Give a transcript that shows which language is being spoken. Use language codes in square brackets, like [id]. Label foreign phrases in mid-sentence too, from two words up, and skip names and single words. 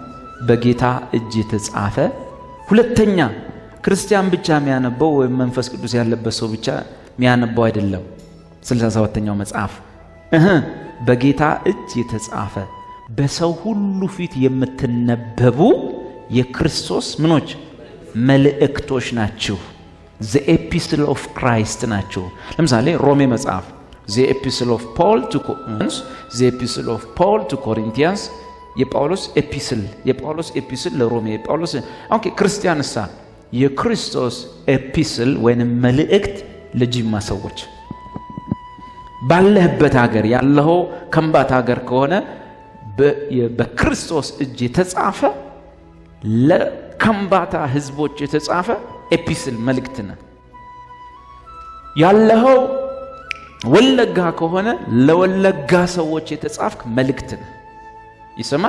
[am] በጌታ እጅ የተጻፈ። ሁለተኛ ክርስቲያን ብቻ የሚያነበው ወይም መንፈስ ቅዱስ ያለበት ሰው ብቻ የሚያነበው አይደለም። 67ኛው መጽሐፍ በጌታ እጅ የተጻፈ በሰው ሁሉ ፊት የምትነበቡ የክርስቶስ ምኖች መልእክቶች ናቸው። [en] the epistle of Christ [am] ናቸው። ለምሳሌ ሮሜ መጽሐፍ [en] the epistle of Paul to Corinthians, the epistle of Paul to Corinthians [am] የጳውሎስ ኤፒስል ለሮሜ የጳውሎስ ኦኬ። ክርስቲያንሳ የክርስቶስ ኤፒስል ወይንም መልእክት ለጂማ ሰዎች ባለህበት ሀገር ያለው ከምባት ሀገር ከሆነ በክርስቶስ እጅ የተጻፈ ለከምባታ ህዝቦች የተጻፈ ኤፒስል መልእክት ነው። ያለው ወለጋ ከሆነ ለወለጋ ሰዎች የተጻፈ መልእክት ነው። ይሰማል?